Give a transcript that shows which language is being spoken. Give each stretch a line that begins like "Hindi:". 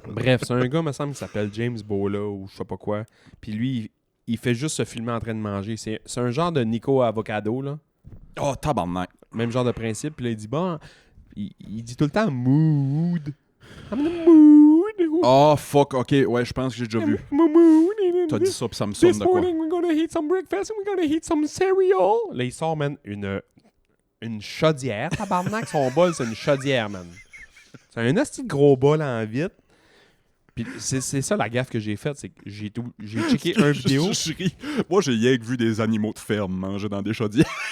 French: Bref, c'est un gars, me semble, qui s'appelle James Bola ou je sais pas quoi. Puis lui, il fait juste se filmer en train de manger. C'est un genre de Nico Avocado, là. Oh, tabarnak. Même genre de principe. Puis là, il dit, bon... Il dit tout le temps « mood ».
English: I'm in the mood. Oh, fuck.
French: OK, ouais, je pense que j'ai déjà vu.
English: Mood.
French: T'as dit ça puis ça me sonne
English: This
French: de quoi.
English: morning, we're gonna eat some breakfast and we're gonna eat some cereal.
French: Là, il sort, man, une chaudière. Tabarnak, son bol, c'est une chaudière, man. C'est un asti de gros bol en vitre. Puis c'est ça la gaffe que j'ai faite, c'est que j'ai checké un vidéo. Je ris. Moi, j'ai rien que vu des animaux de ferme manger dans des chaudières.